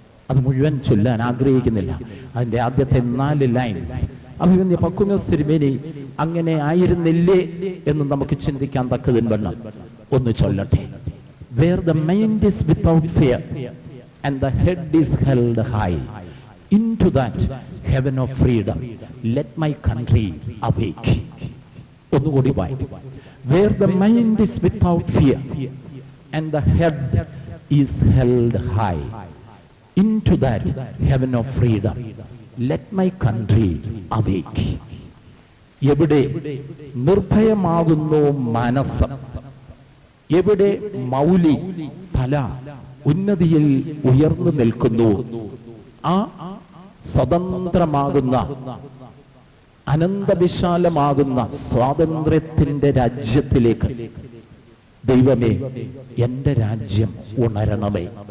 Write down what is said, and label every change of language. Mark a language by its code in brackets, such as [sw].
[ml] അത് മുഴുവൻ ചൊല്ലാൻ ആഗ്രഹിക്കുന്നില്ല. അതിൻ്റെ ആദ്യത്തെ 4 ലൈൻസ് അഭിവന്യ പക്കൂമിയോസ് തിരുമേനി അങ്ങനെ ആയിരുന്നില്ലേ എന്ന് നമുക്ക് ചിന്തിക്കാൻ തക്കതിന് വണ്ണം ഒന്ന് ചൊല്ലട്ടെ. [en] Where the mind is without fear and the head is held high into that heaven of freedom let my country awake. [ml] ഒന്നുകൂടി വായിക്കും. [en] Where the mind is without fear and the head is held high into that heaven of freedom let my country awake. [ml] എവിടെ നിർഭയമാകുന്നു മനസ്സ്, എവിടെ മൗലി തല ഉന്നതിയിൽ ഉയർന്നു നിൽക്കുന്നു, ആ സ്വതന്ത്രമാകുന്ന അനന്തവിശാലമാകുന്ന സ്വാതന്ത്ര്യത്തിന്റെ രാജ്യത്തിലേക്ക് ദൈവമേ എൻ്റെ രാജ്യം ഉണരണമേ.